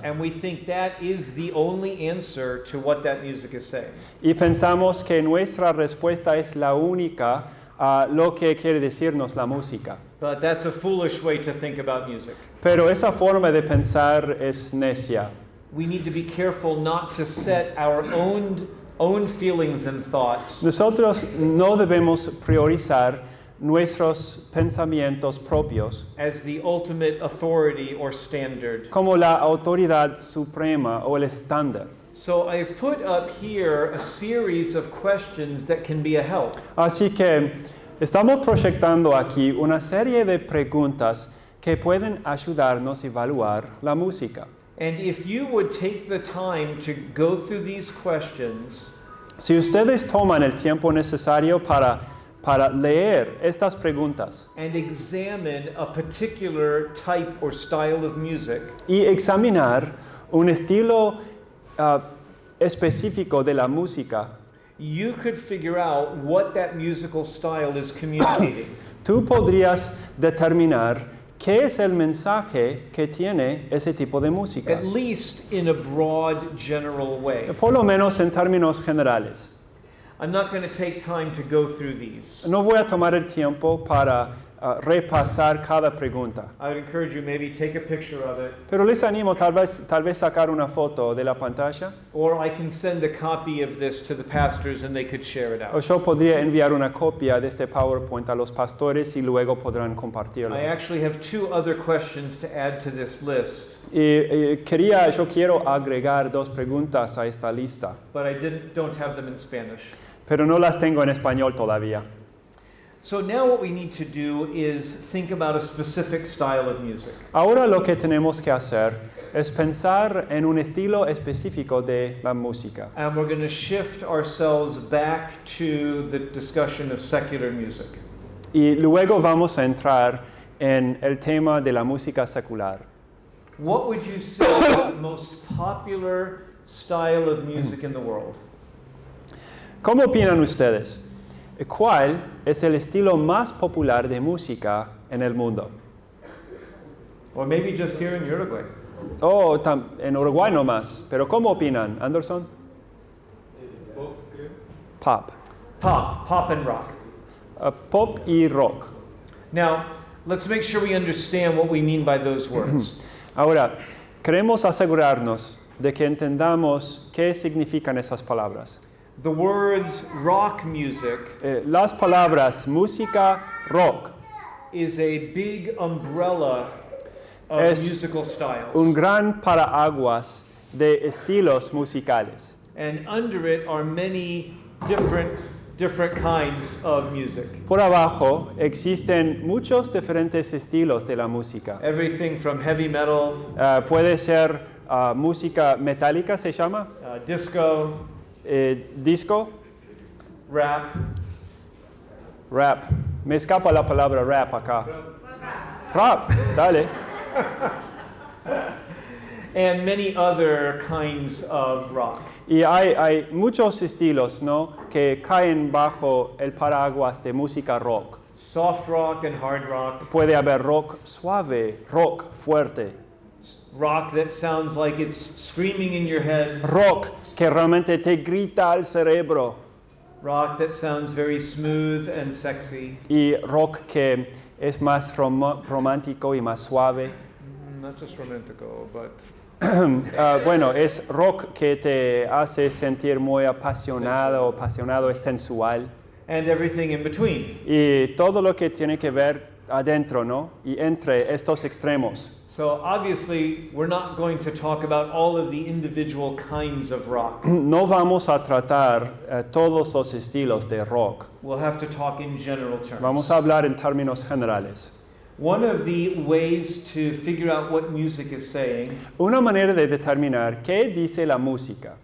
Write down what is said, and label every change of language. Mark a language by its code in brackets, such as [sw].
[en] And we think that is the only answer to what that music is saying. [es] Y pensamos que nuestra respuesta es la única a lo que quiere decirnos la música. [en] But that's a foolish way to think about music. [es] Pero esa forma de pensar es necia. [en] We need to be careful not to set our own feelings and thoughts [es] Nosotros no debemos priorizar nuestros pensamientos propios [en] as the ultimate authority or standard. [es] como la autoridad suprema o el estándar. [en] So I've put up here a series of questions that can be a help. [es] Así que estamos proyectando aquí una serie de preguntas que pueden ayudarnos a evaluar la música. [en] And if you would take the time to go through these questions, [es] Si ustedes toman el tiempo necesario para leer estas preguntas [en] and examine a particular type or style of music, [es] y examinar un estilo específico de la música, [en] you could figure out what that musical style is communicating. [es] tú podrías determinar ¿qué es el mensaje que tiene ese tipo de música? [en] at least in a broad, general way. [es] Por lo menos en términos generales. [en] I'm not going to take time to go through these. [es] No voy a tomar el tiempo para repasar cada pregunta. [en] I would encourage you maybe take a picture of it, [es] Pero les animo tal vez sacar una foto de la pantalla. [en] or I can send a copy of this to the pastors and they could share it [es] O [en] out. [es] yo podría enviar una copia de este PowerPoint a los pastores y luego podrán compartirlo. [en] I actually have 2 other questions to add to this list, [es] Yo quiero agregar 2 preguntas a esta lista, [en] but I don't have them in Spanish. [es] pero no las tengo en español todavía. [en] So now what we need to do is think about a specific style of music. [es] Ahora lo que tenemos que hacer es pensar en un estilo específico de la música. [en] And we're going to shift ourselves back to the discussion of secular music. [es] Y luego vamos a entrar en el tema de la música secular. [en] What would you say is the most popular style of music in the world? [es] ¿Cómo opinan ustedes? ¿Cuál es el estilo más popular de música en el mundo? [en] Or maybe just here in Uruguay. [es] En Uruguay no más. ¿Pero cómo opinan, Anderson? [en] Pop. Pop and rock. [es] Pop y rock. [en] Now, let's make sure we understand what we mean by those words. [es] Ahora, queremos asegurarnos de que entendamos qué significan esas palabras. [en] The words rock music [es] Las palabras música, rock, [en] is a big umbrella of [es] Es [en] musical styles. [es] un gran paraguas de estilos musicales. [en] And under it are many different kinds of music. [es] Por abajo existen muchos diferentes estilos de la música. [en] Everything from heavy metal, [es] Puede ser música metálica, se llama, [en] disco, [es] disco, [en] rap, [es] rap. Me escapa la palabra rap acá. Rap, dale. [en] and many other kinds of rock. [es] Y hay muchos estilos, ¿no?, que caen bajo el paraguas de música rock. [en] Soft rock and hard rock. [es] Puede haber rock suave, rock fuerte, [en] Rock that sounds like it's screaming in your head. [es] rock que realmente te grita al cerebro, [en] Rock that sounds very smooth and sexy. [es] y rock que es más romántico y más suave. [en] Not just romantico, but [es] Bueno, es rock que te hace sentir muy apasionado, es sensual. [en] and everything in between. [es] Y todo lo que tiene que ver adentro, ¿no?, y entre estos extremos. [en] So obviously, we're not going to talk about all of the individual kinds of rock. [es] No vamos a tratar todos los estilos de rock. [en] We'll have to talk in general terms. [es] Vamos a hablar en términos generales. [en] One of the ways to figure out what music is saying [es] Una manera de determinar qué dice la música